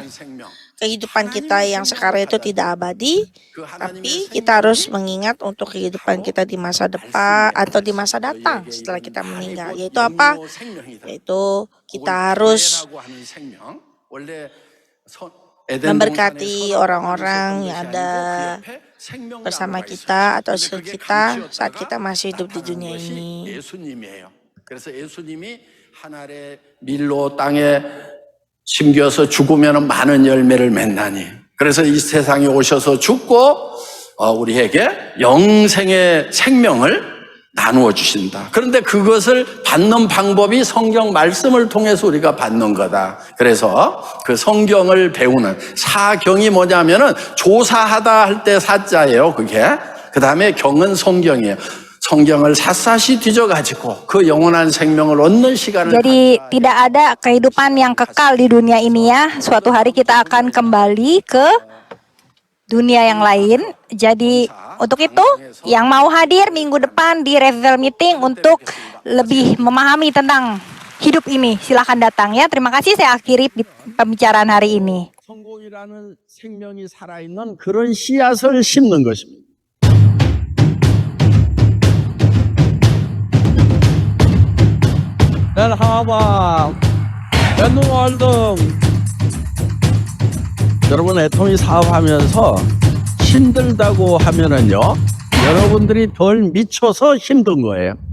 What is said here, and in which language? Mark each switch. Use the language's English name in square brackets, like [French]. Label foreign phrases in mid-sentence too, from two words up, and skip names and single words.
[Indonesian] Kehidupan kita yang sekarang itu tidak abadi, tapi kita harus mengingat untuk kehidupan kita di masa depan atau di masa datang setelah kita meninggal. Yaitu apa? Yaitu kita harus memberkati orang-orang yang ada bersama kita atau sekitar kita saat kita masih hidup di dunia ini. [Korean] 그래서 예수님이 한 알의 밀로 땅에 심겨서 죽으면 많은 열매를 맺나니. 그래서 이 세상에 오셔서 죽고 우리에게 영생의 생명을 나누어 주신다. 그런데 그것을 받는 방법이 성경 말씀을 통해서 우리가 받는 거다. 그래서 그 성경을 배우는 사경이 뭐냐면은 조사하다 할 때 사자예요. 그게. 그 다음에 경은 성경이에요. 성경을 샅샅이 뒤져가지고 그 영원한 생명을 얻는 시간을 [Indonesian] Jadi tidak ada kehidupan yang kekal di dunia ini ya. Suatu hari kita akan kembali ke dunia yang lain. Jadi untuk itu yang mau hadir minggu depan di Revival Meeting untuk lebih memahami tentang hidup ini, silahkan datang ya. Terima kasih, saya akhiri pembicaraan hari ini. [Korean] 성공이라는 생명이 살아있는 그런 씨앗을 심는 것입니다. Dan 하와 앤누월등 여러분 애통이 사업하면서 힘들다고 하면은요 여러분들이 덜 미쳐서 힘든 거예요.